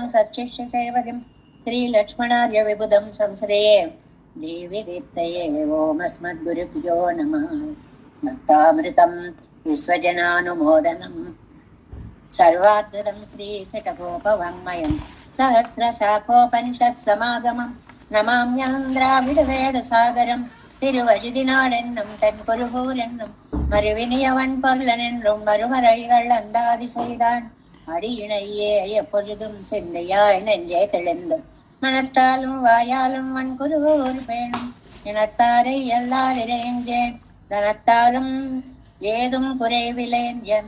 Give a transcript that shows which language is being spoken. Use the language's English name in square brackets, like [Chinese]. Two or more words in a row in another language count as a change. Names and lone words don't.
[Sanskrit] सच्शिष्यसेवदिं श्रीलक्ष्मणार्यविबुधं संश्रये देवी दीप्तये ओमस्मद्गुरुभ्यो नमः भक्तामृतं विश्वजनानुमोदनं सर्वाद्भुतं श्रीशतकोपवाङ्मयं सहस्रशाखोपनिषत्समागमं नमाम्यहं द्राविडवेदसागरं [Tamil] திருவழுதினாடென்னும் தன் குருகூர் என்னும் மறுவினியவன் பொருளன் என்றும் மறுமறைகள் அந்தாதி செய்தான் அடியினையே எப்பொழுதும் சிந்தையாய் நெஞ்சே தெளிந்தும் மனத்தாலும் வாயாலும் வன் குருகூர் பேணும் இனத்தாரை எல்லாரிரேஞ்சேன் தனத்தாலும் ஏதும் குறைவிலேன் என்